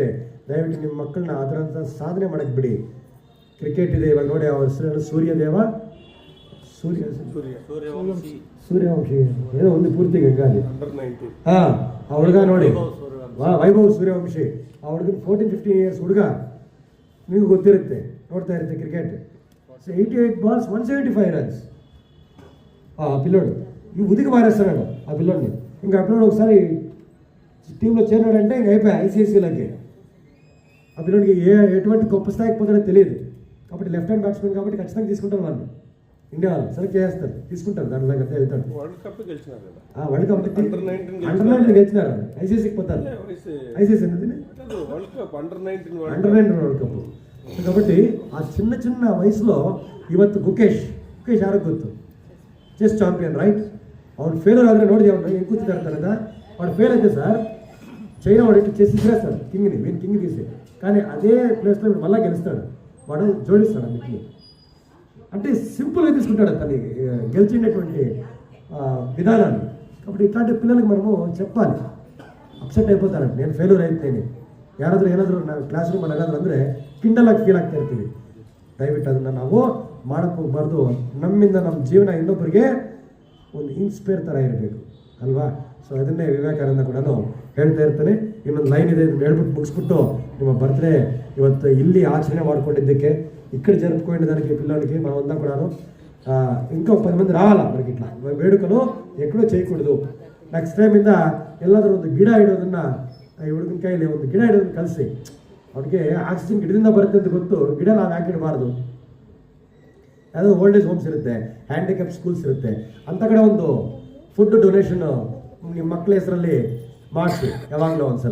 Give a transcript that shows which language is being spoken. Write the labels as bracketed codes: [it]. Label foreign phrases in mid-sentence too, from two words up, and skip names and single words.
[kn] ದಯವಿಟ್ಟು ನಿಮ್ಮ ಮಕ್ಕಳನ್ನ ಅದರಂಥ ಸಾಧನೆ ಮಾಡಕ್ಕೆ ಬಿಡಿ. ಕ್ರಿಕೆಟ್ ಇದೆ, ಇವಾಗ ನೋಡಿ ಅವ್ರ ಹೆಸರು ಸೂರ್ಯವಂಶಿ ಏನೋ ಒಂದು ಪೂರ್ತಿ ಗಂಗಾಲಿ. ಹಾಂ, ಆ ಹುಡುಗ ನೋಡಿ, ವೈಭವ್ ಸೂರ್ಯವಂಶಿ. ಆ ಹುಡುಗನ 14-15 years ಹುಡುಗ, ನಿಮಗೂ ಗೊತ್ತಿರುತ್ತೆ, ನೋಡ್ತಾ ಇರುತ್ತೆ ಕ್ರಿಕೆಟ್. [en] ಸೊ 88 balls 175 runs. [te] పిల్లోడు ఈ ఉదికి మారేస్తున్నాడు ఆ పిల్లోడిని. ఇంకా ఆ పిల్లోడు ఒకసారి టీంలో చేరినాడంటే ఇంకా అయిపోయా ICICలకి. ఆ పిల్లోడికి ఎటువంటి గొప్ప స్థాయికి పోతాడో తెలియదు. కాబట్టి [en] left hand batsmen [te] కాబట్టి ఖచ్చితంగా తీసుకుంటారు వాళ్ళు, ఇండియా వాళ్ళు సెలెక్ట్ చేస్తారు, తీసుకుంటారు, దాంట్లో అయితే వెళ్తాడు. [en] world cup [te] గెలిచినారు, అండర్ 19 గెలిచినారు, ICICకి పోతారు. [en] ICIC under 19 world cup. [te] కాబట్టి ఆ చిన్న చిన్న వయసులో [kn] ಇವತ್ತು ಗುಕೇಶ್ ಯಾರಿಗೆ ಗೊತ್ತು, [en] chess champion. [kn] ರೈಟ್? ಅವ್ನು ಫೇಲರ್ ಆದರೆ ನೋಡಿ ಅವ್ನು ಹೆಂಗೆ ಕೂತಿರ್ತಾನದ, [te] వాడు ఫెయిల్ అయితే సార్ చైనా వాడు ఇట్లా చేసి ఇచ్చేస్తాడు కింగ్ని, వీని కింగ్ తీసి, కానీ అదే ప్లేస్లో మళ్ళీ గెలుస్తాడు, వాడు జోడిస్తాడు అన్నిటిని. అంటే సింపుల్గా తీసుకుంటాడు తను గెలిచినటువంటి విధానాన్ని. కాబట్టి ఇట్లాంటి పిల్లలకి మనము చెప్పాలి. ಅಪ್ಸೆಟ್ అయిపోతారంట, నేను [kn] ಫೇಲ್ಯೂರ್ ಆಯ್ತೇನೆ, ಯಾರಾದರೂ ಏನಾದರೂ ನಾವು ಕ್ಲಾಸ್ ರೂಮಲ್ಲಿ ಏನಾದರೂ ಅಂದರೆ ಕಿಂಡಲಾಗಿ ಫೀಲ್ ಆಗ್ತಾ ಇರ್ತೀವಿ. ದಯವಿಟ್ಟು ಅದನ್ನು ನಾವು ಮಾಡಕ್ಕೆ ಹೋಗ್ಬಾರ್ದು. ನಮ್ಮಿಂದ ನಮ್ಮ ಜೀವನ ಇನ್ನೊಬ್ಬರಿಗೆ ಒಂದು ಇನ್ಸ್ಪೈರ್ ಥರ ಇರಬೇಕು ಅಲ್ವಾ. ಸೊ ಅದನ್ನೇ ವಿವೇಕಾನಂದ ಕೂಡ ಹೇಳ್ತಾ ಇರ್ತಾನೆ. ಇನ್ನೊಂದು ಲೈನ್ ಇದೆ, ಇದನ್ನು ಹೇಳ್ಬಿಟ್ಟು ಮುಗಿಸ್ಬಿಟ್ಟು ನಿಮ್ಮ ಬರ್ತ್ಡೇ ಇವತ್ತು ಇಲ್ಲಿ ಆಚರಣೆ ಮಾಡ್ಕೊಂಡಿದ್ದಕ್ಕೆ [te] ఇక్కడ జరుపుకునే దానికి పిల్లలకి మనమంతా కూడాను ఇంకా 10 మంది రావాలా మనకి ఇట్లా వేడుకను ఎక్కడో చేయకూడదు. [en] next time [kn] ಇಂದ ಎಲ್ಲಾದರೂ ಒಂದು ಗಿಡ ಇಡೋದನ್ನ ಈ ಹುಡುಗನ ಕೈಯಲ್ಲಿ ಒಂದು ಗಿಡ ಇಡೋದನ್ನ ಕಲಿಸಿ. ಅವ್ರಿಗೆ ಆಕ್ಸಿಜನ್ ಗಿಡದಿಂದ ಬರುತ್ತೆ ಅಂತ ಗೊತ್ತು, ಗಿಡ ನಾವು ಯಾಕೆ ಇಡಬಾರ್ದು. ಯಾವುದೋ [en] old age homes [kn] ಇರುತ್ತೆ, [en] handicap schools [kn] ಇರುತ್ತೆ, ಅಂಥ ಕಡೆ ಒಂದು [en] food donation [kn] ನಿಮ್ಮ ಮಕ್ಕಳ ಹೆಸರಲ್ಲಿ ಮಾಡಿಸಿ ಯಾವಾಗಲೂ ಒಂದ್ಸಲ.